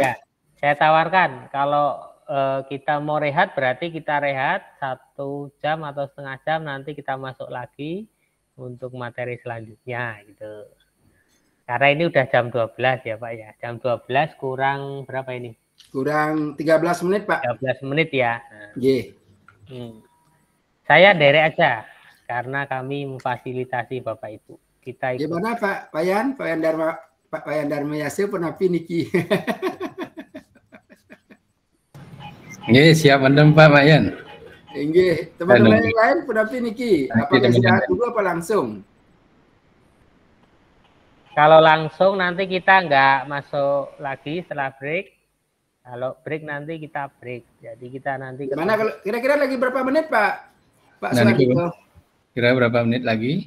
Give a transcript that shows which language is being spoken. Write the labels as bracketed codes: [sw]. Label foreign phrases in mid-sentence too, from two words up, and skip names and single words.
[id] Ya, saya tawarkan kalau kita mau rehat berarti kita rehat 1 jam atau setengah jam, nanti kita masuk lagi untuk materi selanjutnya gitu. Karena ini udah jam 12 ya Pak ya. Jam 12 kurang berapa ini? Kurang 13 menit Pak. 13 menit ya. Nah. Yeah. Saya derek aja karena kami memfasilitasi Bapak Ibu. Kita ikut. Gimana Pak Wayan Dharma Yasir [ban] penapi niki. [id] Nggih, siap mendem Pak Wayan. Nggih, teman-teman yang lain [ban] penapi niki. [id] Apakah istirahat dulu apa langsung? Kalau langsung nanti kita nggak masuk lagi setelah break. Kalau break nanti kita break. Jadi kita nanti. Gimana kalau kira-kira lagi berapa menit Pak? Pak Suwandiko. Kira berapa menit lagi?